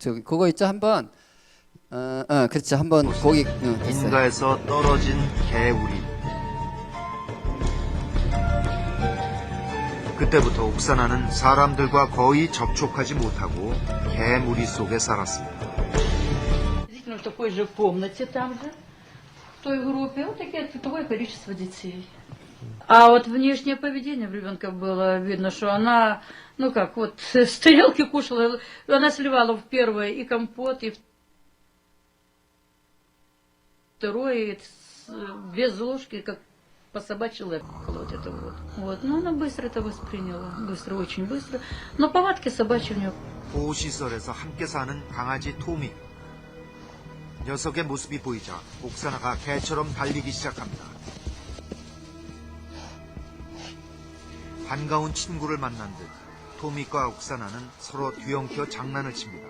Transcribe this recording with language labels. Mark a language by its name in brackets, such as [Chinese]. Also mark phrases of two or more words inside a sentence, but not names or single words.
[Korean] 그거 있죠 한번. 그렇죠 한번 거기 됐어요. 인가에서 떨어진 개우리. 그때부터 옥사나는 사람들과 거의 접촉하지 못하고 개무리 속에 살았습니다. [Russian] Действительно, в такой же комнате там же, в той группе, вот такое количество детей. А вот внешнее поведение в ребенка было видно, что она, с тарелки кушала, она сливала в первое и компот, и второе, и без ложки, как по собачьи лапкала вот это вот. Но она быстро это восприняла, очень быстро. Но повадки собачьи у нее. [Korean] 보호시설에서 함께 사는 강아지 토미. 녀석의 모습이 보이자 옥사나가 개처럼 달리기 시작합니다. 반가운 친구를 만난 듯 토미과 옥사나는 서로 뒤엉켜 장난을 칩니다.